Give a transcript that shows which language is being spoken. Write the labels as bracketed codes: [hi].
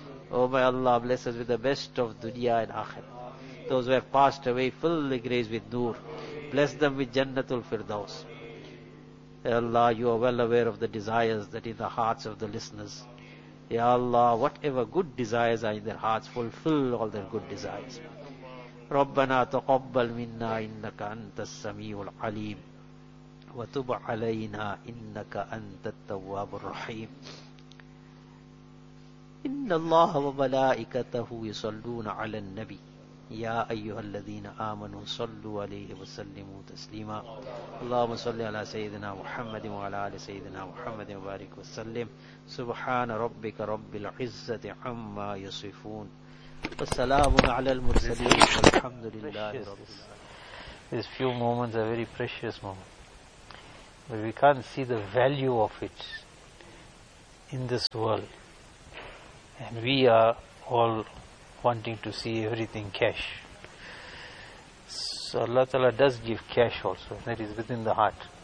[en] Oh my Allah, bless us with the best of dunya and akhir. Those who have passed away, fill the graves with noor. Bless them with Jannatul Firdaus. Ya Allah, you are well aware of the desires that are in the hearts of the listeners. Ya Allah, whatever good desires are in their hearts, fulfill all their good desires. [ar] Rabbana taqabbal minna innaka antas samiul alim. وتب علينا إنك أنت التواب الرحيم إن الله وملائكته يصلون على النبي يا أيها الذين آمنوا صلوا عليه وسلموا تسليما اللهم صل على سيدنا محمد وعلى آل سيدنا محمد وبارك وسلم سبحان ربك رب العزة عما يصفون والسلام على المرسلين والحمد لله رب العالمين. [en] These few moments are very precious moments. But we can't see the value of it in this world. And we are all wanting to see everything cash. So Allah Ta'ala does give cash also. That is within the heart.